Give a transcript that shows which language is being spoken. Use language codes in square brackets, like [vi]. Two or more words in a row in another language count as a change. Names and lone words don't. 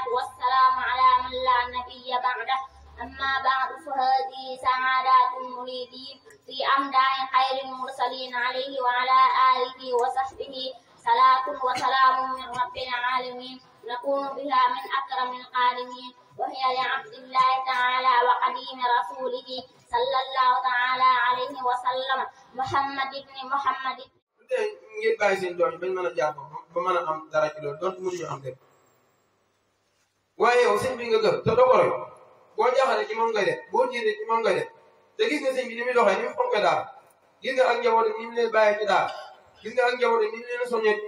[ar] والسلام على من لا نبي بعده أما بعد فهذه سعادات المريدين في أمداح خير المرسلين عليه وعلى آله وصحبه صلاة وسلام من رب العالمين نكون بها من أكرم العالمين وهي لعبد الله تعالى وقديم رسوله صلى الله تعالى عليه وسلم محمد بن محمد [wo] ngeen bàyyi seen doom yi bañ mën a jàpp ba mën a am dara ci loolu donte mënuñu am lépp waaye yow sëñ bi nga gëm te doo ko roy boo jaaxale ci moom ngay def boo jiite ci moom ngay def te gis nga sëñ bi ni muy doxee ni mu fonkee daal gis nga ak njabootam ni mu leen bàyyee ci daal gis nga ak njabootam ni mu leen soññee ci